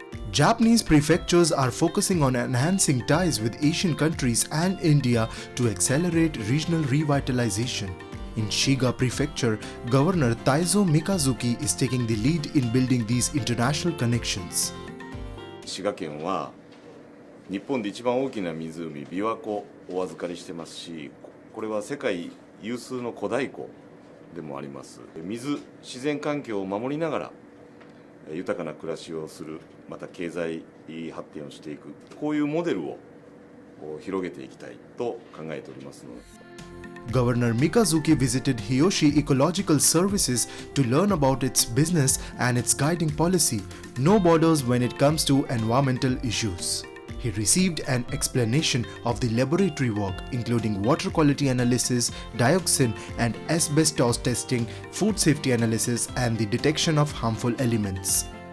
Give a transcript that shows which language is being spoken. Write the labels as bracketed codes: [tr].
[en] Japanese prefectures are focusing on enhancing ties with Asian countries and India to accelerate regional revitalization. In Shiga Prefecture, Governor Taizo Mikazuki is taking the lead in building these international connections. [ja] 滋賀県は日本で一番大きな湖琵琶湖をお預かりしてますし、これは世界有数の古代湖でもあります。自然環境を守りながら豊かな暮らしをする、また経済発展をしていく、こういうモデルを広げていきたいと考えておりますので。 [en] Governor Mikazuki visited Hiyoshi Ecological Services to learn about its business and its guiding policy, no borders when it comes to environmental issues. He received an explanation of the laboratory work, including water quality analysis, dioxin and asbestos testing, food safety analysis, and the detection of harmful elements.